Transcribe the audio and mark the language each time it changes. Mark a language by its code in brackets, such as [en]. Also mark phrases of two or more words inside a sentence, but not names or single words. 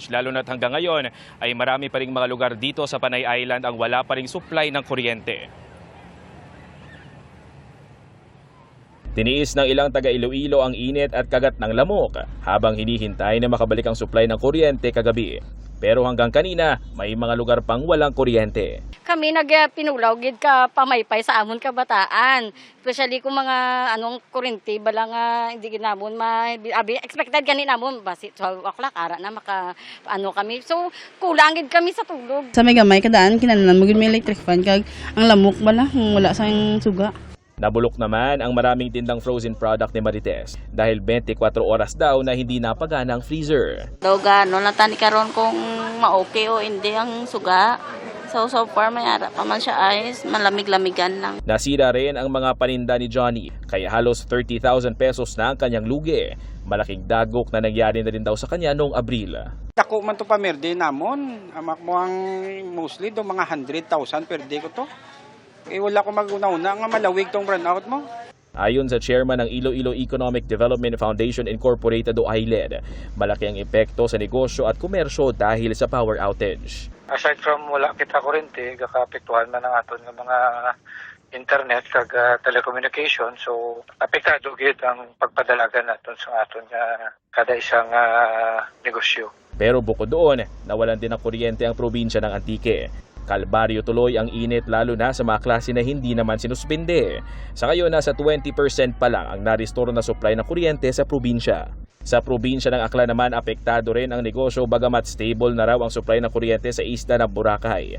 [tl] Lalo na't hanggang ngayon ay marami pa ring mga lugar dito sa Panay Island ang wala pa ring supply ng kuryente. Tiniis ng ilang taga Iloilo ang init at kagat ng lamok habang hinihintay na makabalik ang supply ng kuryente kagabi. Pero hanggang kanina, may mga lugar pang walang kuryente. [hil] Kami nagpinulaw gid ka pamaypay sa amon kabataan. Especially kung mga kuryente bala nga hindi ginamon expected gani namon basi 12 o'clock ara na maka kami. So kulang gid kami sa tulog. Sa may gamay kadaan kinahanglan mo gid may [en] electric fan [hil] kag ang lamok bala wala sang suga. [tl] Nabulok naman ang maraming tindang frozen product ni Marites dahil 24 oras daw na hindi napagana ang freezer. [hil] Daw gano'n lang tani karon kung ma-okay o hindi ang suga. So far may ara pa man siya ayos, malamig-lamigan lang. [tl] Nasira rin ang mga paninda ni Johnny kaya halos 30,000 pesos na ang kanyang lugi. Malaking dagok na nangyari na rin daw sa kanya noong Abril. [hil] Dako man to pamerde namon, amak mo ang mostly do mga 100,000 per day ko to. Wala ko mag-una-una nga malawig tong brownout mo. [tl] Ayon sa chairman ng Iloilo Economic Development Foundation Incorporated o ILED, malaki ang epekto sa negosyo at komersyo dahil sa power outage. [en] Aside from [hil] wala kita kuryente, gakapektuhan man ang aton nga mga internet kag telecommunication, so apektado gid ang pagpadalagan naton sa aton nga kada isang negosyo. [tl] Pero bukod doon, nawalan din ng kuryente ang probinsya ng Antique. Kalbaryo tuloy ang init lalo na sa mga klase na hindi naman sinuspinde. Sa ngayon, nasa 20% pa lang ang na-restore na supply ng kuryente sa probinsya. Sa probinsya ng Aklan naman, apektado rin ang negosyo bagamat stable na raw ang supply ng kuryente sa isla ng Boracay.